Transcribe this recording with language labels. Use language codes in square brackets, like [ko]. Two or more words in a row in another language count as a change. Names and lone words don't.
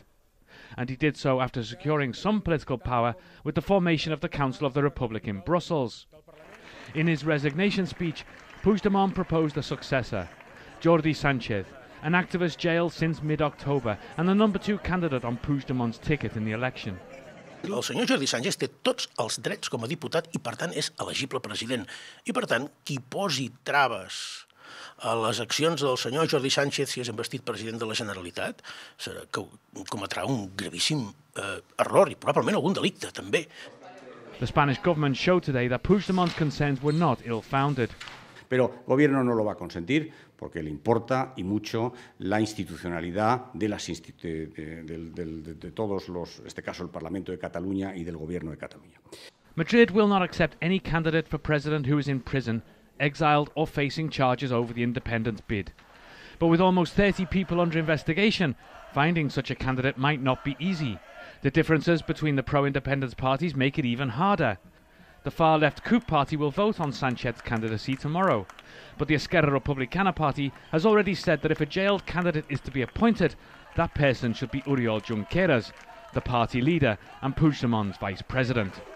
[en] And he did so after securing some political power with the formation of the Council of the Republic in Brussels. In his resignation speech, Puigdemont proposed a successor, Jordi Sànchez, an activist jailed since mid-October and the number 2 candidate on Puigdemont's ticket in the election. [ca] El senyor Jordi Sànchez té tots els drets com a diputat i, per tant, és elegible president. I, per tant, qui posi traves a les accions del senyor Jordi Sànchez si és investit president de la Generalitat cometrà un gravíssim error i probablement algun delicte, també. [en] The Spanish government showed today that Puigdemont's concerns were not ill-founded. [es] Pero el gobierno no lo va a consentir porque le importa y mucho la institucionalidad de todos los, en este caso el Parlamento de Cataluña y del gobierno de Cataluña. [en] Madrid will not accept any candidate for president who is in prison, exiled or facing charges over the independence bid. But with almost 30 people under investigation, finding such a candidate might not be easy. The differences between the pro-independence parties make it even harder. The far-left CUP party will vote on Sánchez's candidacy tomorrow, but the Esquerra Republicana party has already said that if a jailed candidate is to be appointed, that person should be Oriol Junqueras, the party leader and Puigdemont's vice president.